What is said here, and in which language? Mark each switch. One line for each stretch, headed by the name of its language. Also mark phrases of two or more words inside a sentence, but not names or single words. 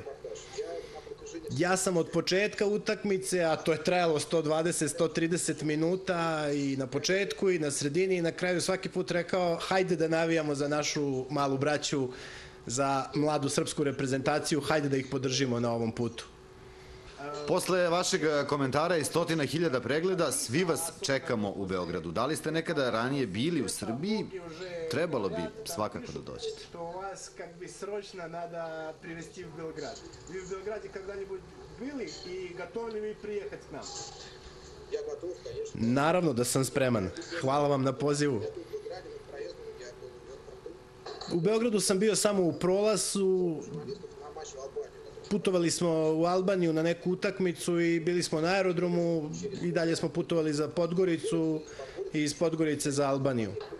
Serbian: Ja sam od početka utakmice, a to je trajalo 120-130 minuta i na početku i na sredini i na kraju svaki put rekao hajde da navijamo za našu malu braću, za mladu srpsku reprezentaciju, hajde da ih podržimo na ovom putu. Posle vašeg komentara i 100.000 pregleda, svi vas čekamo u Beogradu. Da li ste nekada ranije bili u Srbiji? Trebalo bi svakako da dođete. Što vas
Russian: как бы срочно надо привезти в Белград. Вы в Белграде когда-нибудь были и готовы ли вы приехать к нам?
Serbian: Naravno da sam spreman. Hvala vam na pozivu. U Beogradu sam bio samo u prolazu. Putovali smo u Albaniju na neku utakmicu i bili smo na aerodromu i dalje smo putovali za Podgoricu i iz Podgorice za Albaniju.